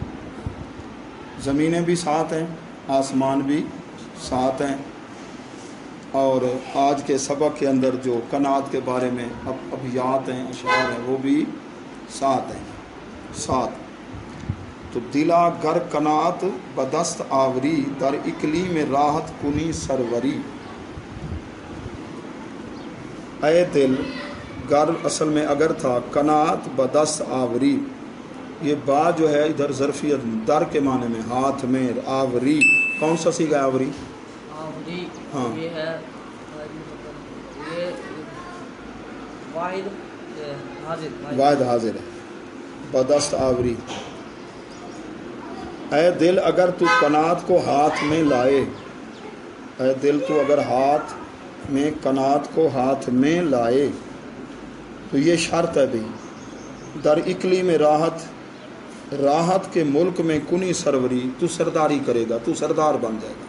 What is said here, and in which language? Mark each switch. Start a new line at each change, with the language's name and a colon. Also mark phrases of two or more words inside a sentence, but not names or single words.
Urdu: زمینیں بھی 7 ہیں، آسمان بھی 7 ہیں، اور آج کے سبق کے اندر جو قناعت کے بارے میں ابیات ہیں، اشعار ہیں، وہ بھی 7 ہیں۔
Persian: 7 تو دلا گر قناعت بدست آوری در اکلی میں راحت کنی سروری۔
Urdu: اے دل، گر اصل میں اگر تھا،
Persian: قناعت بدست آوری،
Urdu: یہ با جو ہے ادھر ظرفیت در کے معنی میں، ہاتھ میں، آوری کون سا صیغہ آوری؟ آوری ہاں، یہ ہے یہ واحد حاضر ہے،
Persian: بدست آوری۔
Urdu: اے دل اگر تو قناعت کو ہاتھ میں لائے، اے دل تو اگر ہاتھ میں قناعت کو ہاتھ میں لائے تو یہ شرط ہے بھئی،
Persian: در اکلی
Urdu: میں راحت کے ملک میں
Persian: کنی سروری،
Urdu: تو سرداری کرے گا، تو سردار بن جائے گا۔